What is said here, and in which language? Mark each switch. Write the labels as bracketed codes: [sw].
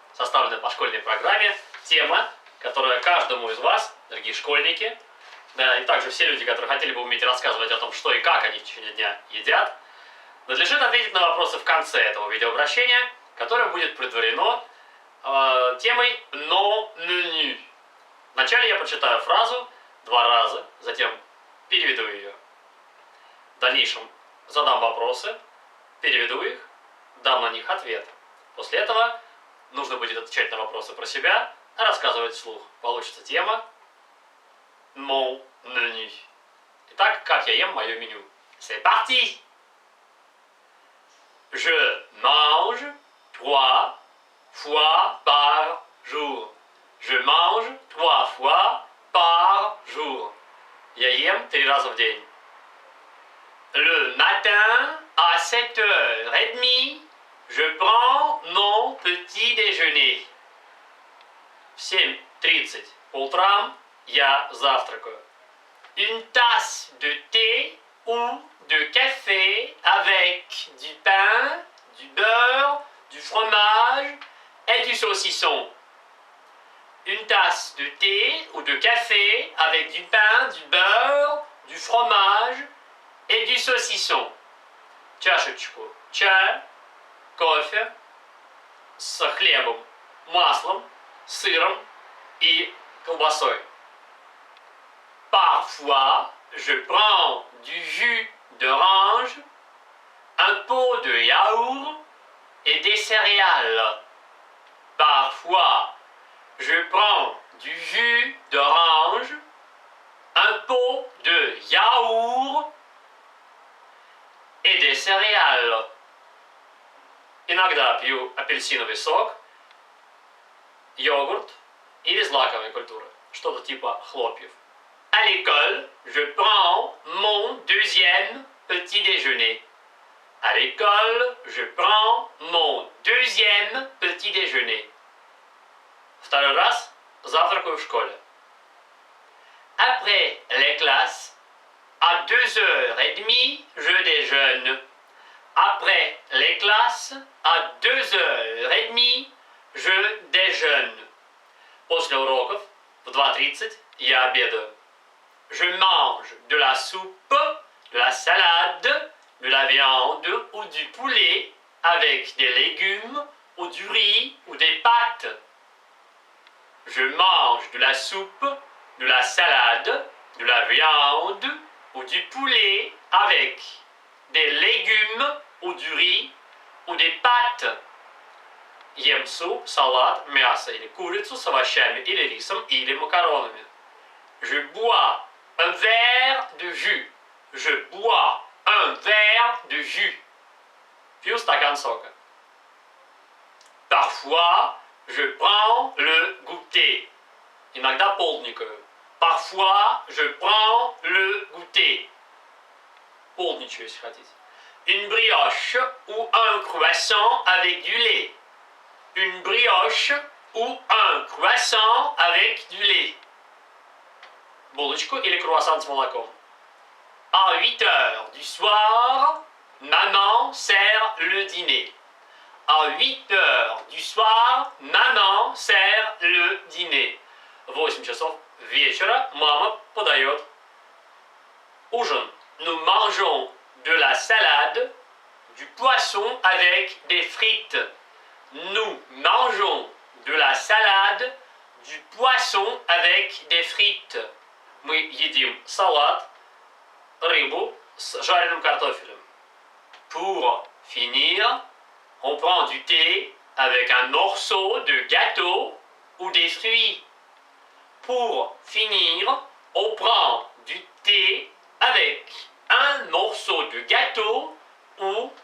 [ru] Составлена по школьной программе тема, которая каждому из вас, дорогие школьники, да, и также все люди, которые хотели бы уметь рассказывать о том, что и как они в течение дня едят, надлежит ответить на вопросы в конце этого видеообращения, которое будет предварено темой «non menu». Вначале я прочитаю фразу 2 раза, затем переведу ее. В дальнейшем задам вопросы, переведу их, дам на них ответ. После этого нужно будет отвечать на вопросы про себя, а рассказывать вслух. Получится тема «Mon menu». Итак, как я ем мое меню? [fr] C'est parti! Je mange 3 fois par jour. Je mange 3 fois par jour. [ru] Я ем 3 раза в день. [fr] Le matin, à 7h30, je prends mon petit déjeuner. [ru] В 7:30 по утрам я завтракаю. [fr] Une tasse de thé ou de café avec du pain, du beurre, du fromage et du saucisson. Une tasse de thé ou de café avec du pain, du beurre, du fromage et du saucisson. [ru] Чашечку чая, кофе с хлебом, маслом, сыром и колбасой. [fr] Parfois, je prends du jus d'orange, un pot de yaourt et des céréales. Parfois, je prends du jus d'orange, un pot de yaourt et des céréales. [ru] Иногда пью апельсиновый сок, йогурт или злаковые культуры, что-то типа хлопьев. [fr] À l'école, je prends mon 2e petit déjeuner. À l'école, je prends mon 2e petit déjeuner. [ru] Второй раз завтракаю в школе. [fr] Après les classes, à 2h30, je déjeune. Après les classes, à 2h30, je déjeune. [ru] После уроков в 2:30 я обедаю. [fr] Je mange de la soupe, de la salade, de la viande ou du poulet avec des légumes ou du riz ou des pâtes. Je mange de la soupe, de la salade, de la viande ou du poulet avec des légumes ou du riz ou des pâtes. [ru] Ем суп, салат, мясо или курицу с овощами или рисом или макаронами. [fr] Je bois un verre de jus. Je bois un verre de jus. [ru] Пью стакан сока. [fr] Parfois, je prends le goûter. [ru] Иногда полдникаю. [fr] Parfois, je prends le goûter. [ru] Полдничаю, если хотите. [fr] Une brioche ou un croissant avec du lait. Une brioche ou un croissant avec du lait. [ru] Булочку или круассан с молоком. [fr] À 8h du soir, maman sert le dîner. À 8h du soir, maman sert le dîner. [ru] В 8 часов вечера мама подает ужин. [fr] Nous mangeons de la salade, du poisson avec des frites. Nous mangeons de la salade, du poisson avec des frites. [ru] Мы едим салат, рыбу с жареным картофелем. [fr] Pour finir, on prend du thé avec un morceau de gâteau ou des fruits. Pour finir, on prend du thé avec un morceau de gâteau ou